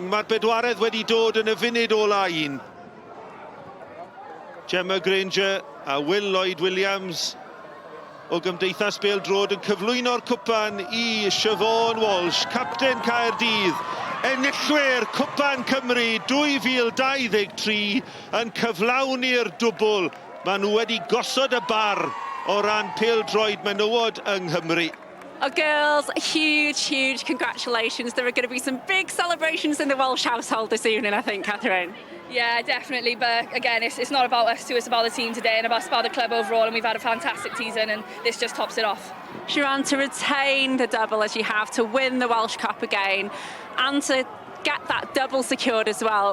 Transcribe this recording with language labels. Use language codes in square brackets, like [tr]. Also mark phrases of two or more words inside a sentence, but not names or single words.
[cy] Mae'r bedwaredd wedi dod yn y funud ola un. Gemma Granger a Will Lloyd Williams o Gymdeithas Bêl Drod yn cyflwyno'r cwpan I Siobhan Walsh, capten Caerdydd. Enillwyr Cwpan Cymru 2023 yn cyflawni'r dwbl. Maen nhw wedi gosod y bar o ran pêl-droed menywod yng Nghymru. [en] Oh, girls, huge congratulations. There are going to be some big celebrations in the Welsh household this evening, I think, Catherine. Yeah, definitely. But again, it's not about us two, it's about the team today and about the club overall. And we've had a fantastic season and this just tops it off. Siobhan, to retain the double as you have, to win the Welsh Cup again and to get that double secured as well.